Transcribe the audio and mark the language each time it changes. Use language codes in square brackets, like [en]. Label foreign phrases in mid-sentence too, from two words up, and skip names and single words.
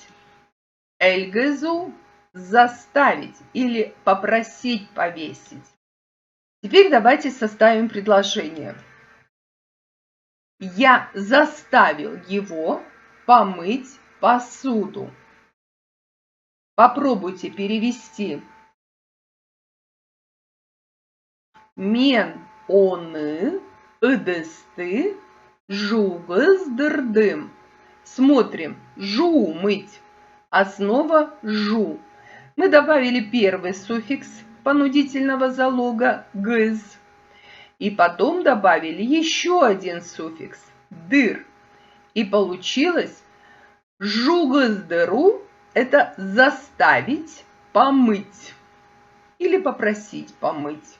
[ru] Эльгызу – заставить или попросить повесить. Теперь давайте составим предложение. Я заставил его помыть посуду. Попробуйте перевести. [kk] Мен оны ыдысты жугыздырдым. [ru] Смотрим. Жу мыть. Основа жу. Мы добавили первый суффикс понудительного залога гыз. И потом добавили еще один суффикс дыр. И получилось жугыздыру – это заставить помыть или попросить помыть.